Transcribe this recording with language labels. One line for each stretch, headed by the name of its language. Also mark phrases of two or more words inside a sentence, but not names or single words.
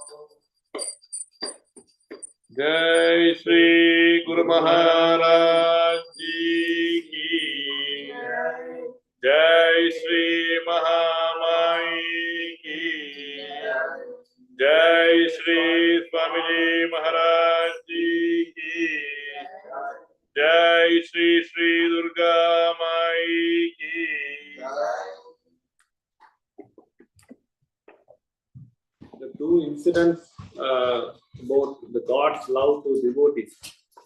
Hindi: जय श्री गुरु महाराज जी की जय श्री महामाई की जय श्री स्वामी जी महाराज जी की जय श्री श्री दुर्गा माई की
English: The two incidents about the God's love to devotees.